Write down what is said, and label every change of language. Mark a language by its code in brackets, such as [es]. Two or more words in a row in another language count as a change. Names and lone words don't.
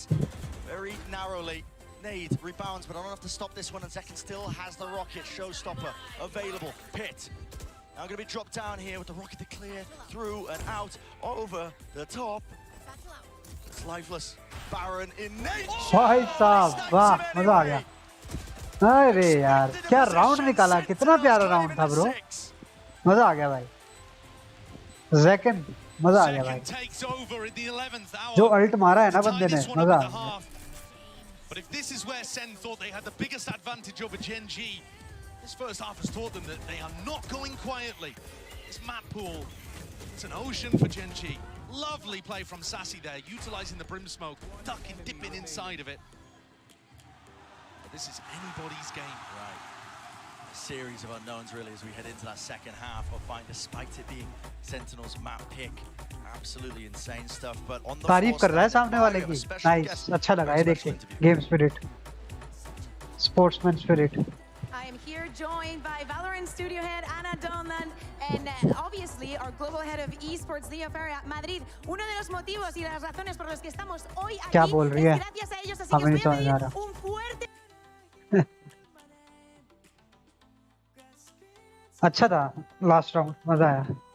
[en] Very narrowly. Nade rebounds, but not enough to stop this one, and Zekken still has the rocket. Showstopper available. Pit. Now going to be dropped down here with the rocket to clear through and out over the top. It's lifeless. Baron in nature. [hi] भाई साहब, वाह, मजा आ गया. अरे यार, क्या राउंड निकाला, कितना प्यारा राउंड था ब्रो. मजा आ गया भाई. Zekken, मजा आ गया भाई. जो अल्ट मारा है ना बंदे ने, मजा आ गया. [en] But if this is where Sen thought they had the biggest advantage over Gen G, this first half has taught them that they are not going quietly. This map pool, it's an ocean for Gen G. Lovely play from Sassy there, utilizing the brim smoke, ducking, dipping inside of it. But this is anybody's game. Right. A series of unknowns really as we head into that second half of fight, despite it being Sentinel's map pick. Absolutely insane stuff, but on the [hi] तारीफ कर रहा है सामने वाले की. Nice, अच्छा लगा ये देख के. [en] Game spirit, sportsman spirit. I am here joined by Valorant studio head Anna Donlan and obviously our global head of esports Leo Ferreira Madrid. [es] Uno de los motivos y de las razones por los que estamos hoy aquí [hi] क्या बोल रही है? [es] es gracias a ellos, así que os voy a pedir un fuerte. [hi] अच्छा था [en] last round, [hi] मजा आया.